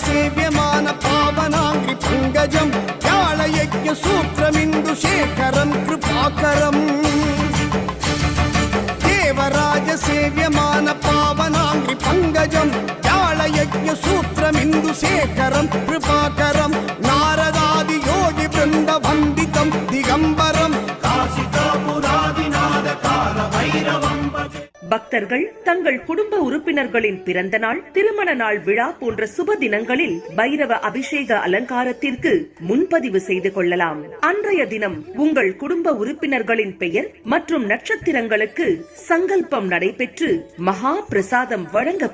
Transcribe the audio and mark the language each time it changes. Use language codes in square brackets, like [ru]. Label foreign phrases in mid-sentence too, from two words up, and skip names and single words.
[sa] సేవ్యమాన పావనాంగ్రి పంకజం జ్ఞాళయజ్ఞ సూత్రమిందు శేఖరం కృపాకరం దేవరాజ సేవ్యమాన పావనాంగ్రి పంకజం జ్ఞాళయజ్ఞ సూత్రమిందు శేఖరం కృపాకరం నారదాది యోగి బృంద వందితం దిగంబరం కాశికాపురాదినాద కాల భైరవం [ta] பக்தர்கள் தங்கள் குடும்ப உறுப்பினர்களின் பிறந்த நாள், திருமண நாள் விழா போன்ற சுப தினங்களில் பைரவ அபிஷேக அலங்காரத்திற்கு முன்பதிவு செய்து கொள்ளலாம். அன்றைய தினம் உங்கள் குடும்ப உறுப்பினர்களின் பெயர் மற்றும் நட்சத்திரங்களுக்கு சங்கல்பம் நடைபெற்று மகா பிரசாதம் வழங்கப்படும்.